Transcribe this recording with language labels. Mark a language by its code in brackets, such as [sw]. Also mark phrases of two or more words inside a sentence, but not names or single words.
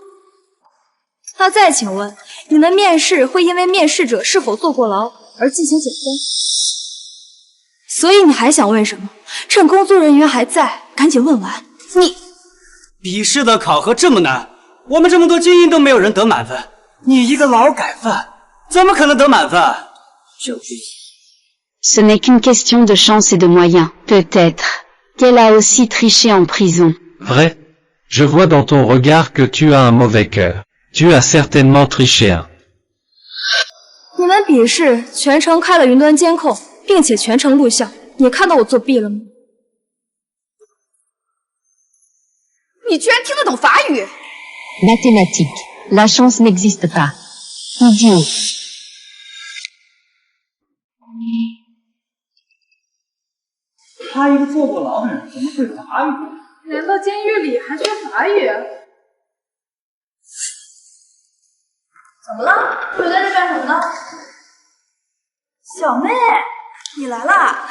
[zh] 那再请问，你们面试会因为面试者是否坐过牢而进行减分？所以你还想问什么？趁工作人员还在，赶紧问完。你笔试的考核这么难，我们这么多精英都没有人得满分，你一个劳改犯怎么可能得满分 [fr] ？Ce n'est qu'une question de chance et de moyens, peut-être. Qu'elle a aussi triché en prison. Vrai. Je vois dans ton regard que tu as un mauvais cœur. Tu as certainement triché un. [zh] 你们笔试全程开了云端监控，并且全程录像，你看到我作弊了吗？你居然听得懂法语 [fr] Mathématiques. La chance n'existe pas. Idiot. [zh] 他一个坐过牢的人，怎么会法语？难道监狱里还学法语？怎么了？你在这干什么呢？小妹，你来啦？